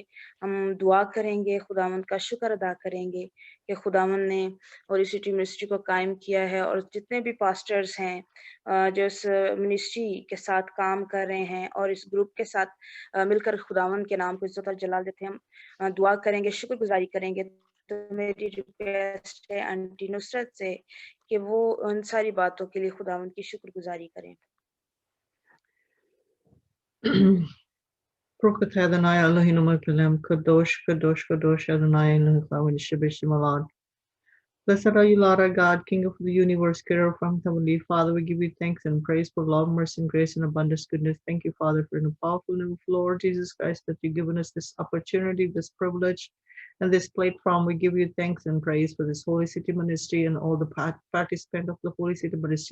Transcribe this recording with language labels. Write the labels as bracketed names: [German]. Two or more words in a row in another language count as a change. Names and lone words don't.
[Urdu] ہم دعا کریں گے، خداوند کا شکر ادا کریں گے کہ خداوند نے ہولی سٹی منسٹری کو قائم کیا ہے اور جتنے بھی پاسٹرز ہیں جو اس منسٹری کے ساتھ کام کر رہے ہیں اور اس گروپ کے ساتھ مل کر خداوند کے نام کو عزت اور جلال دیتے ہیں، ہم دعا کریں گے، شکرگزاری کریں گے. تو میری ریکویسٹ ہے آنٹی نصرت سے کہ وہ ان ساری باتوں کے لیے خداوند کی شکرگزاری کریں. [Hebrew] ברוך אדוני אלוהינו מלך העולם, קדוש, קדוש, קדוש אדוני אלוהים ישבח. [English] Blessed are you, Lord our God, King of the universe, creator from heavenly Father. We give you thanks and praise for love, mercy, and grace and abundance goodness. Thank you, Father, for the powerful name of Lord Jesus Christ that you've given us this opportunity, this privilege, and this platform. We give you thanks and praise for this Holy City Ministry and all the participants of the Holy City Ministry.